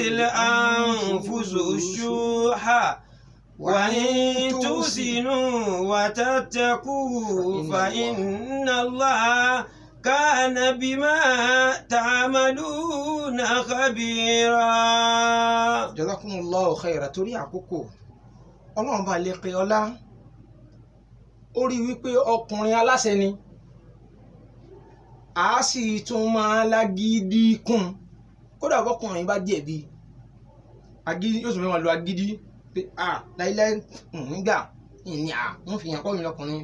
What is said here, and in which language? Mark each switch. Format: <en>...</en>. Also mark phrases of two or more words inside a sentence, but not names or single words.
<ar>الأنفس الشح وإن تحسنوا وتتقوا فإن الله كان بما تعملون خبيرا. جزاكم الله خيرا.</ar> <yo>Torí àkókò Ọlọ́run bá lè pe ọlá ó rí wípé ọkùnrin aláṣẹ ni a sì tún máa lágídí kún kódà bọ́kùnrin bá jẹ̀bi agídí yóò tún máa lo agídí pé láíláí nígbà ìní wọ́n fi hàn kọ́ mi lọ́kùnrin.</yo>